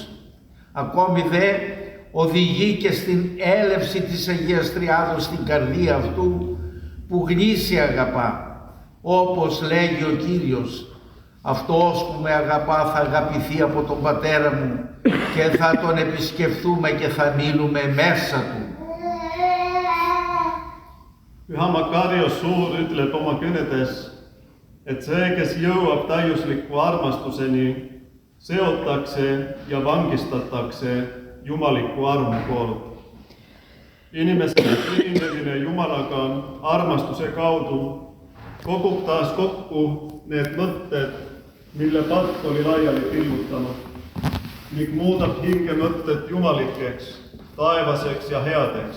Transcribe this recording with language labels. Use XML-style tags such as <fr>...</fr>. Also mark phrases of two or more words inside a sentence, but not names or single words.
<el>Ακόμη δε οδηγεί και στην έλευση της Αγίας Τριάδος στην καρδία αυτού που γνήσια αγαπά. Όπως λέγει ο Κύριος, αυτός που με αγαπά θα αγαπηθεί από τον Πατέρα μου και θα τον επισκεφθούμε και θα μείνουμε μέσα του.</el> <et>Pyhä Makarios suur ütleb oma kõnedes, et see, kes jõuab täiuslikku armastuseni, seotakse ja vangistatakse jumaliku armu poolt. Inimese ühinemine Jumalaga armastuse kaudu kogub taas kokku need mõtted, mille patt oli laiali pillutanud ning muudab hinge mõtted jumalikeks, taevaseks ja headeks.</et>